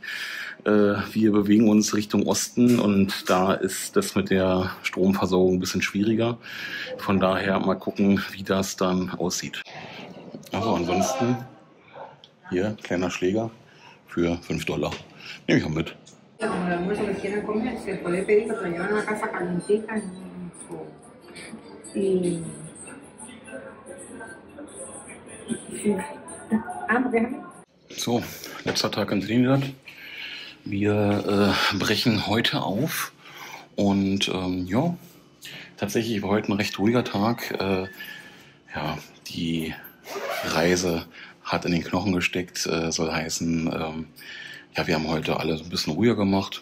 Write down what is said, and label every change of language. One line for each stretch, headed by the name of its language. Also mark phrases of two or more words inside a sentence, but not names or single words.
German: Wir bewegen uns Richtung Osten und da ist das mit der Stromversorgung ein bisschen schwieriger. Von daher mal gucken, wie das dann aussieht. Also ansonsten hier kleiner Schläger für $5. Nehme ich auch mit.
Spanish: Como el almuerzo que quieran comer, se puede pedir que te lo lleven a la casa calientita en y déjame.
German: So, letzter Tag in Trinidad. Wir brechen heute auf und ja, tatsächlich war heute ein recht ruhiger Tag. Ja, die Reise hat in den Knochen gesteckt, soll heißen, ja, wir haben heute alles ein bisschen ruhiger gemacht.